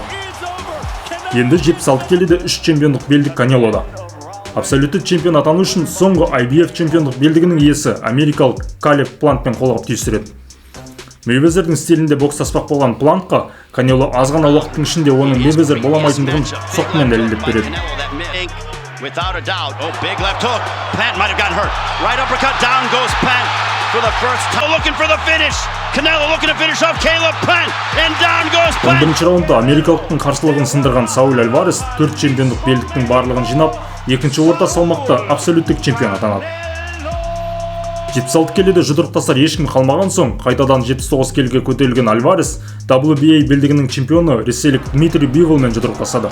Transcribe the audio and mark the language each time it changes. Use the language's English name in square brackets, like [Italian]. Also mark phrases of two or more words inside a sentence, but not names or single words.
[Kazakh] Енді 76 келіде 3 чемпиондық белдік Канелода. Абсолютті чемпион атану үшін соңғы IBF чемпиондық белдігінің иесі америкалық Калеб Плантпен қолғап түйістіреді. Мейвезердің стилінде бокстаспақ болған Плантқа Канело аз ғана уақыттың ішінде оның Мейвезер боламайтындығын соққымен дәлелдеп береді. [English] Without a doubt. Oh, big left hook. Plant might have gotten hurt. Right uppercut. Down goes Plant for the first time. Looking for the finish. Canelo looking to finish off Caleb Plant. And down goes Plant. [Kazakh] 11-ші раундта америкалықтың қарсылығын сындырған Сауль Альварес 4 чемпиондық белдіктің барлығын жинап, екінші орта салмақта абсолюттік чемпион атанады. 76 келіде жұдырықтасар ешкім қалмаған соң, қайтадан 79 келіге көтерілген Альварес WBA белдігінің чемпионы ресейлік Дмитрий Биволмен жұдырықтасады.